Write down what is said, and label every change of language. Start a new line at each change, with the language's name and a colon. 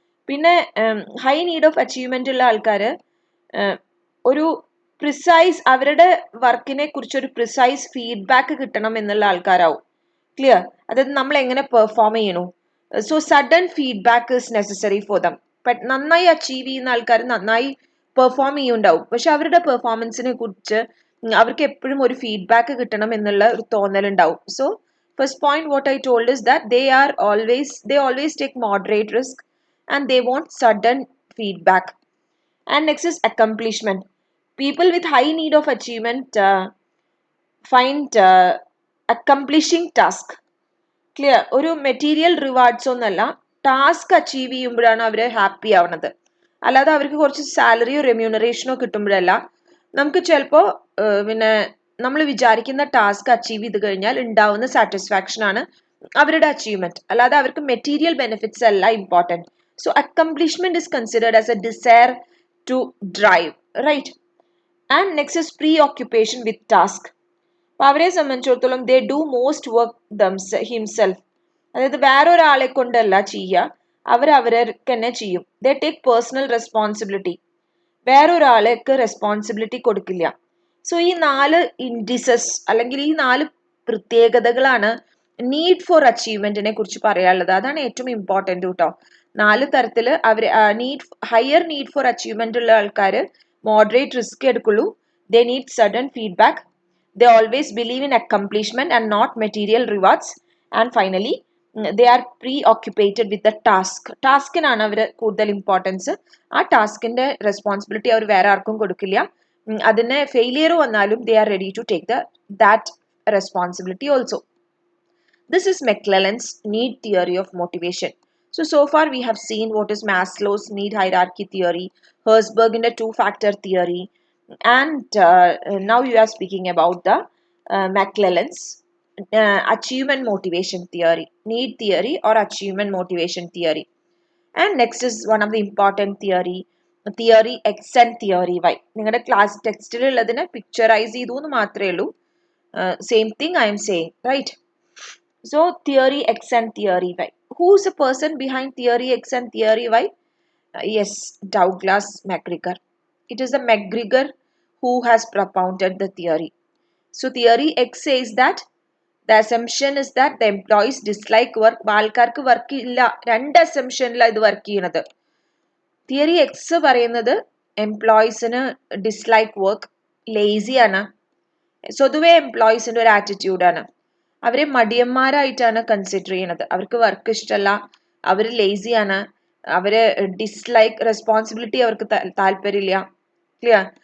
Malayalam: പിന്നെ high need of achievement ഉള്ള ആൾക്കാർ ഒരു പ്രിസൈസ് അവരുടെ വർക്കിനെ കുറിച്ച് ഒരു പ്രിസൈസ് ഫീഡ്ബാക്ക് കിട്ടണം എന്നുള്ള ആൾക്കാരാവും. ക്ലിയർ? അതായത് നമ്മൾ എങ്ങനെ പെർഫോം ചെയ്യണു.
English: So sudden feedback is necessary for them.
Malayalam: നന്നായി അച്ചീവ് ചെയ്യുന്ന ആൾക്കാർ നന്നായി പെർഫോം ചെയ്യുന്നുണ്ടാവും, പക്ഷെ അവരുടെ പെർഫോമൻസിനെ കുറിച്ച് അവർക്ക് എപ്പോഴും ഒരു ഫീഡ്ബാക്ക് കിട്ടണം എന്നുള്ള ഒരു തോന്നലുണ്ടാവും.
English: So first point what I told is that they always take moderate risk and they want sudden feedback. And next is accomplishment. People with high need of achievement find accomplishing task. Clear?
Malayalam: ഒരു material rewards ഒന്നല്ല, task achieve ചെയ്യുമ്പോഴാണ് അവർ happy ആവണത്. അല്ലാതെ അവർക്ക് കുറച്ച് സാലറിയോ റെമ്യൂണറേഷനോ കിട്ടുമ്പോഴല്ല. നമുക്ക് ചിലപ്പോൾ പിന്നെ നമ്മൾ വിചാരിക്കുന്ന ടാസ്ക് അച്ചീവ് ചെയ്ത് കഴിഞ്ഞാൽ ഉണ്ടാവുന്ന സാറ്റിസ്ഫാക്ഷൻ ആണ് അവരുടെ അച്ചീവ്മെന്റ്. അല്ലാതെ അവർക്ക് മെറ്റീരിയൽ ബെനിഫിറ്റ്സ് അല്ല important.
English: So accomplishment is considered as a desire to drive, right? And next is preoccupation with task.
Malayalam: അപ്പൊ അവരെ സംബന്ധിച്ചിടത്തോളം
English: They do most work himself.
Malayalam: അതായത് വേറൊരാളെ കൊണ്ടല്ല ചെയ്യുക, അവരവർക്ക് തന്നെ ചെയ്യും.
English: They take personal responsibility.
Malayalam: വേറൊരാൾക്ക് റെസ്പോൺസിബിലിറ്റി കൊടുക്കില്ല. സോ ഈ 4 ഇൻഡിസസ് അല്ലെങ്കിൽ ഈ 4 പ്രത്യേകതകളാണ് നീഡ് ഫോർ അച്ചീവ്മെന്റിനെ കുറിച്ച് പറയാനുള്ളത്. അതാണ് ഏറ്റവും ഇമ്പോർട്ടൻറ്റ് കേട്ടോ. 4 തരത്തിൽ അവർ ഹയർ നീഡ് ഫോർ അച്ചീവ്മെന്റ് ഉള്ള ആൾക്കാർ മോഡറേറ്റ് റിസ്ക് എടുക്കുള്ളൂ.
English: They need sudden feedback. They always believe in accomplishment and not material rewards. And finally, they are preoccupied with the task.
Malayalam: ടാസ്കിനാണ് അവർ കൂടുതൽ ഇമ്പോർട്ടൻസ്. ആ ടാസ്കിന്റെ റെസ്പോൺസിബിലിറ്റി അവർ വേറെ ആർക്കും കൊടുക്കില്ല. അതിന് ഫെയിലിയർ വന്നാലും
English: they are ready to take that responsibility also. This is McClelland's need theory of motivation. So far we have seen what is Maslow's need hierarchy theory, Herzberg's two-factor theory, and now you are speaking about the McClelland's achievement motivation theory, need theory or achievement motivation theory. And next is one of the important theory X and theory Y.
Malayalam: നിങ്ങളുടെ class ടെക്സ്റ്റിലുള്ളതിനെ picturise ചെയ്തു എന്ന് മാത്രമേ ഉള്ളൂ.
English: Same thing I am saying, right? So theory X and theory Y. Who is the person behind theory X and theory Y? Yes, Douglas McGregor. It is the McGregor who has propounded the theory. So theory X says that the assumption is that the employees dislike work.
Malayalam: ആൾക്കാർക്ക് work ഇല്ല, 2 അസംഷനിലാണ് ഇത് work ചെയ്യുന്നത്. Theory X പറയുന്നത് എംപ്ലോയീസിന് dislike work, lazy ആണ്. സ്വതുവേ എംപ്ലോയീസിന്റെ ഒരു ആറ്റിറ്റ്യൂഡാണ്. അവരെ മടിയന്മാരായിട്ടാണ് consider ചെയ്യുന്നത്. അവർക്ക് വർക്ക് ഇഷ്ടമല്ല, അവർ ലേസിയാണ്, അവര് ഡിസ്ലൈക്ക് റെസ്പോൺസിബിലിറ്റി അവർക്ക് താല്പര്യമില്ല. ക്ലിയർ?